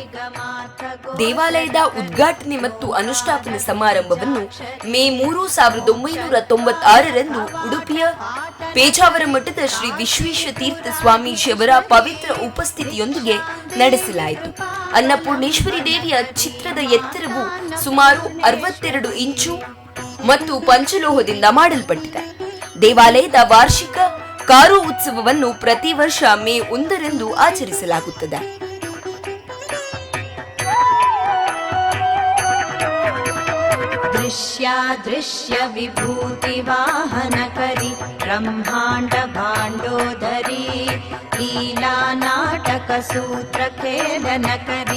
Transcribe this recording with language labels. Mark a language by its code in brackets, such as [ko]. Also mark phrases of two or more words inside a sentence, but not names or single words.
[kn] ದೇವಾಲಯದ ಉದ್ಘಾಟನೆ ಮತ್ತು ಅನುಷ್ಠಾಪನಾ ಸಮಾರಂಭವನ್ನು ಮೇ 3, 1996ರಂದು ಉಡುಪಿಯ ಪೇಜಾವರ ಮಠದ ಶ್ರೀ ವಿಶ್ವೇಶ ತೀರ್ಥ ಸ್ವಾಮೀಜಿಯವರ ಪವಿತ್ರ ಉಪಸ್ಥಿತಿಯೊಂದಿಗೆ ನಡೆಸಲಾಯಿತು. ಅನ್ನಪೂರ್ಣೇಶ್ವರಿ ದೇವಿಯ ಚಿತ್ರದ ಎತ್ತರವು ಸುಮಾರು 62 ಇಂಚು ಮತ್ತು ಪಂಚಲೋಹದಿಂದ ಮಾಡಲ್ಪಟ್ಟಿದೆ. ದೇವಾಲಯದ ವಾರ್ಷಿಕ ಕಾರು ಉತ್ಸವವನ್ನು ಪ್ರತಿ ವರ್ಷ ಮೇ 1ರಂದು ಆಚರಿಸಲಾಗುತ್ತದೆ. [mr] दृश्य विभूति वाहनकरी ब्रह्मांड भांडोदरी लीला नाटक सूत्र खेलनकरी